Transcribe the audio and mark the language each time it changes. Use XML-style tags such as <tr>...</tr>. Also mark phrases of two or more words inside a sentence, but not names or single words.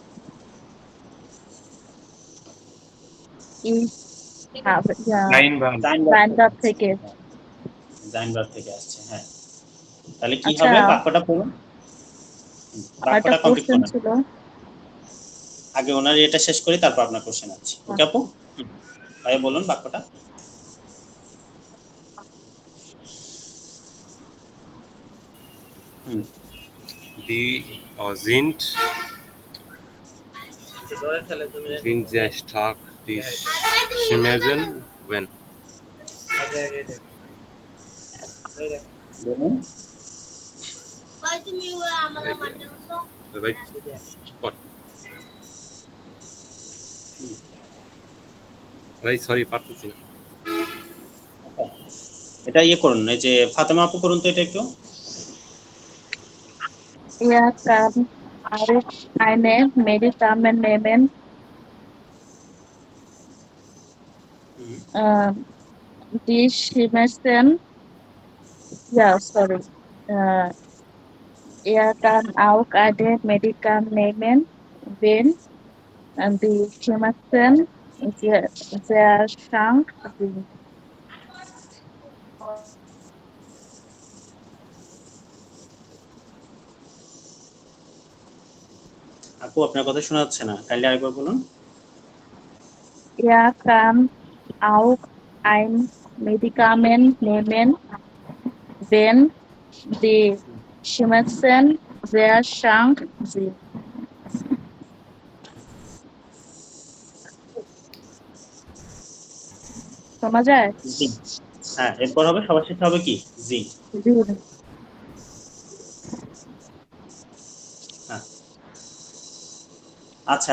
<bn>লাইন ভার্ব। লাইনটা থেকে। জাইন ভার্ব থেকে আসছে, হ্যাঁ। তাহলে কি আচ্ছা। হবে বাক্যটা পড়ুন, আমার একটা বাক্যটা কমপ্লিট কোশ্চেন করুন। ছিল। আগে ওনার এটা শেষ করি, তারপর আপনার কোশ্চেন আছে। ওকে আপু, ভাই বলুন বাক্যটা।</bn> <de>die sind sehr stark die Schmerzen when</de> <bn>বলুন</bn> <en>right spot</en> <bn>ভাই সরি পারতেছি না এটা ইয়ে করুন, এই যে ফাতেমা আপু করুন তো এটা একটু।</bn> <de>Er kann auch eine Medikament nehmen. Die Schmerzen, ja, sorry. Er kann auch eine Medikament nehmen, wenn die Schmerzen sehr stark sind.</de> <bn>আপু আপনার কথা শোনা যাচ্ছে না, কাইন্ডলি আরেকবার বলুন।</bn> <de>Er kann auch ein Medikament nehmen, wenn die Schmerzen sehr stark sind.</de> <bn>শোনা যায়? জি, হ্যাঁ। এরপর হবে সবার শেষে হবে কি, জি। আচ্ছা,</bn>